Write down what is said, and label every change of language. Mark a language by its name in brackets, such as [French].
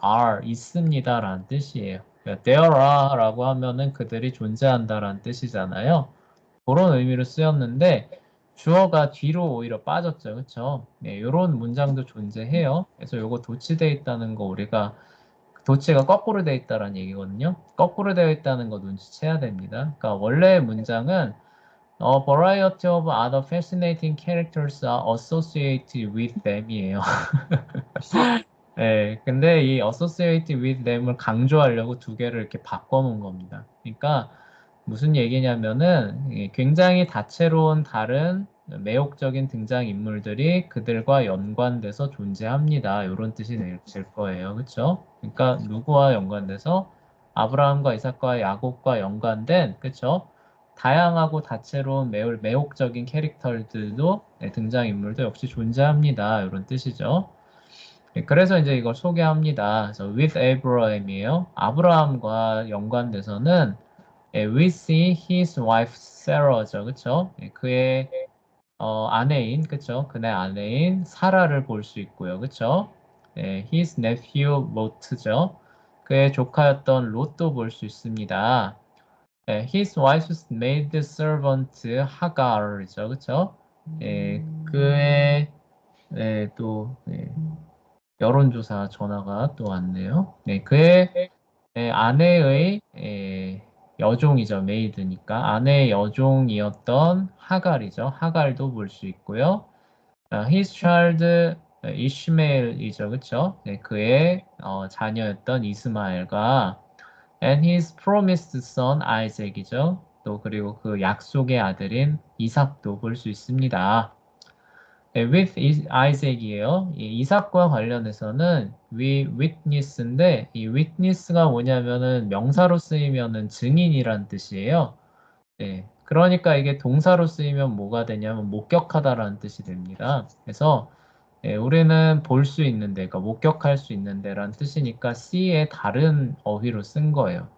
[Korean] are 있습니다라는 뜻이에요. 그러니까 there are 라고 하면은 그들이 존재한다라는 뜻이잖아요. 그런 의미로 쓰였는데 주어가 뒤로 오히려 빠졌죠. 그렇죠? 네, 이런 문장도 존재해요. 그래서 요거 도치돼 있다는 거 우리가 도치가 거꾸로 되어 있다는 얘기거든요. 거꾸로 되어 있다는 거 눈치채야 됩니다. [English] 그러니까 원래 문장은 A variety of other fascinating characters are associated with them이에요. [Korean] 네, 근데 이 associated with them 을 강조하려고 두 개를 이렇게 바꿔놓은 겁니다. 그러니까 무슨 얘기냐면은 굉장히 다채로운 다른 매혹적인 등장인물들이 그들과 연관돼서 존재합니다. 이런 뜻이 될 거예요. 그렇죠? 그러니까 누구와 연관돼서 아브라함과 이삭과 야곱과 연관된 그렇죠? 다양하고 다채로운 매혹적인 캐릭터들도 등장인물도 역시 존재합니다. 이런 뜻이죠. 그래서 이제 이걸 소개합니다. 그래서 with Abraham 이에요. [English] 아브라함과 연관돼서는 we see his wife Sarah죠, 그렇죠? [Korean] 그의 아내인, 그렇죠? 그의 아내인 사라를 볼 수 있고요, 그렇죠? [English] his nephew Lot죠. [Korean] 그의 조카였던 롯도 볼 수 있습니다. [English] his wife's maid servant 하갈이죠, 그렇죠? [Korean] 그의 또 여론조사 전화가 또 왔네요. 그의 아내의 여종이죠. 메이드니까. 아내의 여종이었던 하갈이죠. 하갈도 볼 수 있고요. [English] his child 이시메일이죠. [Korean] 그쵸? [English] 그의 자녀였던 이스마엘과 and his promised son Isaac이죠. [Korean] 또 그리고 그 약속의 아들인 이삭도 볼 수 있습니다. [English] with Isaac이에요. [Korean] 이 이삭과 관련해서는 we witness 인데 이 witness가 뭐냐면은 명사로 쓰이면은 증인이란 뜻이에요. 네. 그러니까 이게 동사로 쓰이면 뭐가 되냐면 목격하다라는 뜻이 됩니다. 그래서 우리는 볼 수 있는데, 그러니까 목격할 수 있는데라는 뜻이니까 see의 다른 어휘로 쓴 거예요.